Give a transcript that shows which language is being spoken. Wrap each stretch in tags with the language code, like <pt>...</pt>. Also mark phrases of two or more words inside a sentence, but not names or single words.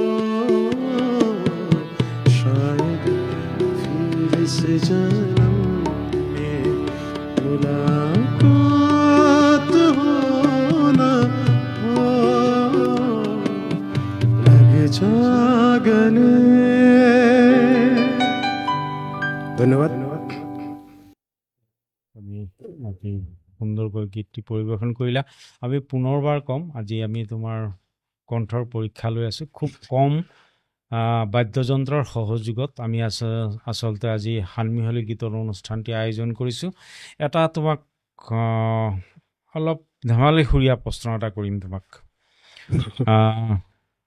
<hi>शायद फिर इस जन्म में मुलाकात हो न हो लग जा गले ধন্যবাদ</hi> <as>আমি আজি সুন্দৰকৈ গীতটি পৰিৱেশন কৰিলা আমি পুনৰবাৰ ক'ম আজি আমি তোমাৰ কণ্ঠৰ পৰীক্ষা লৈ আছোঁ খুব কম বাদ্যযন্ত্ৰৰ সহযোগত আমি আচলতে আজি সানমিহলি গীতৰ অনুষ্ঠানটি আয়োজন কৰিছোঁ এটা তোমাক অলপ ধেমালিখুৰীয়া প্ৰশ্ন এটা কৰিম তোমাক</as>